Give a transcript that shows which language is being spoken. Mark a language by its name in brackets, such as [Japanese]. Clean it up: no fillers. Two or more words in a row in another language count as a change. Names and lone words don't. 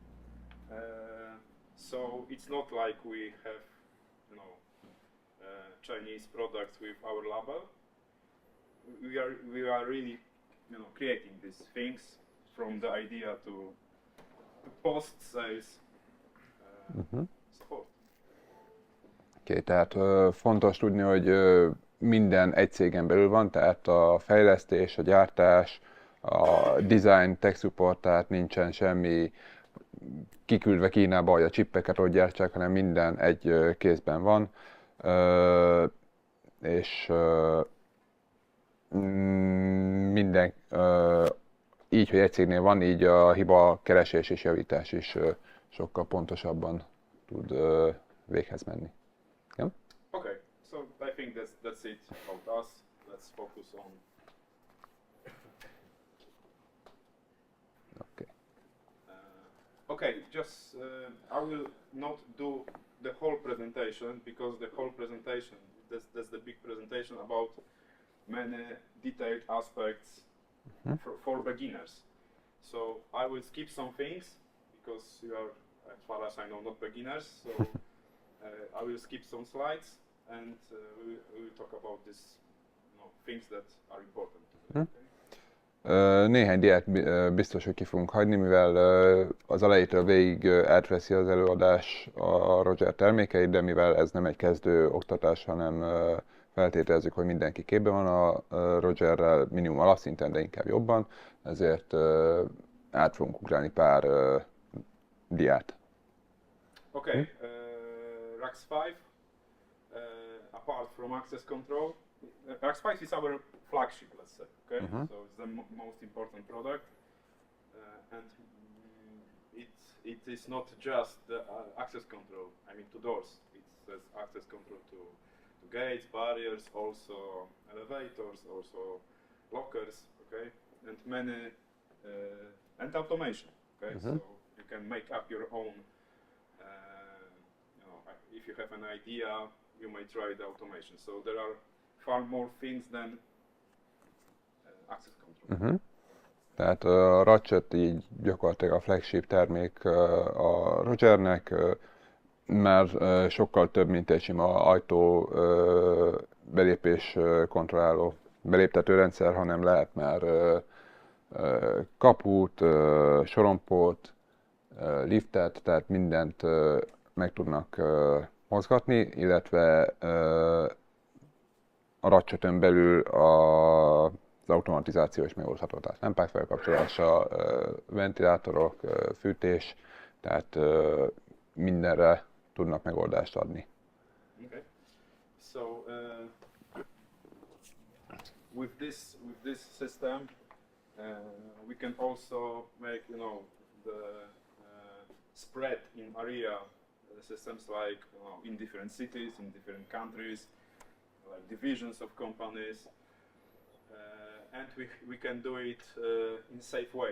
[English] So it's not like we have Chinese products with our label. We are really creating these things from the idea to post sales support. [Hungarian] Oké, tehát fontos tudni, hogy minden egy cégen belül van, tehát a fejlesztés, a gyártás, a design, [English] tech support, [Hungarian] tehát nincsen semmi kiküldve Kínába, hogy a csippeket ott gyártsák, hanem minden egy kézben van. És minden így, hogy egy cégnél van, így a hiba keresés és javítás is sokkal pontosabban tud véghez menni. [English] Yeah? Okay, so I think that's it about us. Let's focus on. Okay. Okay, just I will not do the whole presentation because the whole presentation, that's the big presentation about many detailed aspects for beginners. So I will skip some things because you are, as far as I know, not beginners. So I will skip some slides and we will talk about these things that are important. [Hungarian] Néhány diát biztos, hogy ki fogunk hagyni, mivel az elejétől végig átveszi az előadás a Roger termékeit, de mivel ez nem egy kezdő oktatás, hanem feltételezzük, hogy mindenki képben van a Rogerrel, minimum alapszinten, de inkább jobban, ezért át fogunk ugrálni pár diát. [English] Okay, RACS5, apart from access control, RACS5 is our flagship, let's say, okay? So it's the most important product, and it is not just the access control, I mean to doors, it says access control to gates, barriers, also elevators, also lockers, okay? And many, and automation, okay? So you can make up your own, if you have an idea, you may try the automation. So there are far more things than access control. [Hungarian] Tehát a RACS5 így gyakorlatilag a flagship termék a Rogernek, már sokkal több, mint egy sima ajtó belépés kontrolláló beléptető rendszer, hanem lehet már kaput, sorompót, liftet, tehát mindent meg tudnak mozgatni, illetve a RACS5-ön belül az automatizáció is megoldható, tehát lámpák felkapcsolása, ventilátorok, fűtés, tehát mindenre tudnak megoldást adni. [English] Okay. So with this system, we can also make the spread in area systems like in different cities, in different countries, like divisions of companies, and we can do it in a safe way.